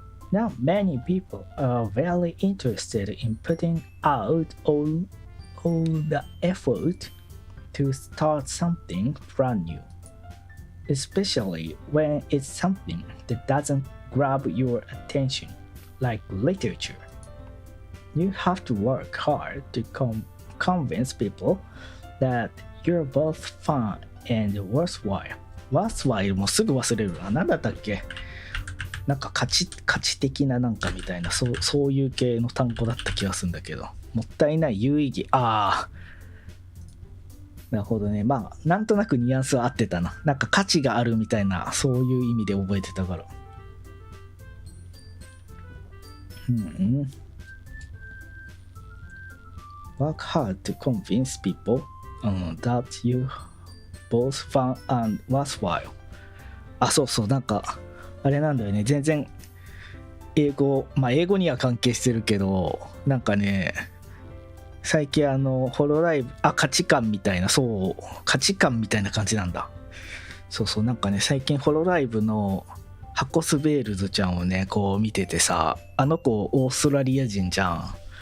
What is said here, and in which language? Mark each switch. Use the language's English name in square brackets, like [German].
[English] Not many people are very interested in putting out all the effort to start something brand new, especially when it's something that doesn't grab your attention, like literature. You have to work hard to convince people that you're both fun and worthwhile. [Japanese] worthwhile もすぐ忘れるな。何だったっけ？なんか価値的ななんかみたいな、そういう系の単語だった気がするんだけど。もったいない、有意義。ああ。なるほどね。まあ、なんとなくニュアンスは合ってたな。なんか価値があるみたいな、そういう意味で覚えてたから。 [English] Work hard to convince people that you both fun and worthwhile. [Japanese] あ、そうそう、なんか、あれなんだよね。全然、英語には関係してるけど、なんかね、最近ホロライブ、価値観みたいな、価値観みたいな感じなんだ。そう、なんかね、最近ホロライブのハコスベールズちゃんをね、こう見ててさ、あの子オーストラリア人じゃん。